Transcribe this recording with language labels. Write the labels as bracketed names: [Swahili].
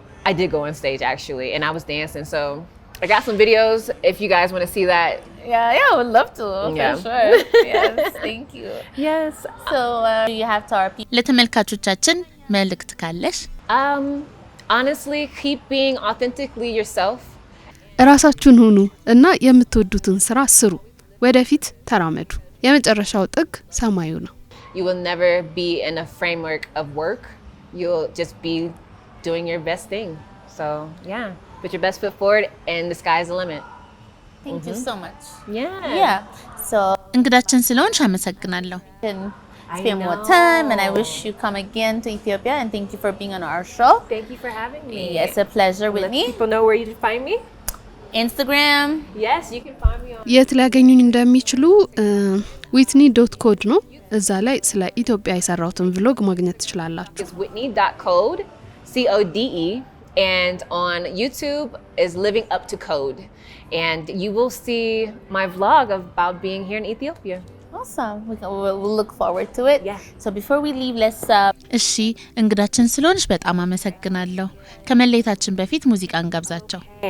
[English] I did go on stage actually, and I was dancing. So I got some videos if you guys want to see that. Yeah, I would love to. Yeah. For sure. Yes, thank you. Yes. So you have to our people. [Amharic] ለተመልካቾቻችን መልእክት ካለሽ? [English] Honestly, keep being authentically yourself. [Amharic] እራሳችሁን ሁኑ እና የምትወዱትን ስራ ስሩ። ወደፊት ተራመዱ። የመጨረሻው ጥግ ሰማዩ ነው። [English] You will never be in a framework of work. You'll just be doing your best thing. So yeah, put your best foot forward, and the sky's the limit. Thank you so much. Yeah. So [Amharic] እንግዳችን ስለሆንሽ አመሰግናለሁ። [English] spend more time, and I wish you come again to Ethiopia, and thank you for being on our show. Thank you for having me. It's a pleasure with Let me. people know where you can find me. Instagram. Yes, you can find me on. [Amharic] የት ሊያገኙኝ እንደሚችሉ whitney.code ነው። እዛ ላይ ስለ ኢትዮጵያ የሰራሁትን vlog ማግኘት ትችላላችሁ። [English] It's whitney.code, CODE, and on YouTube is Living Up to Code, and you will see my vlog about being here in Ethiopia. Awesome. We'll look forward to it. Yeah. So before we leave, let's [Amharic] እሺ እንግዳችን ስለሆንሽ በጣም አመሰግናለሁ። ከመለየታችን በፊት ሙዚቃ እንጋብዛቸው።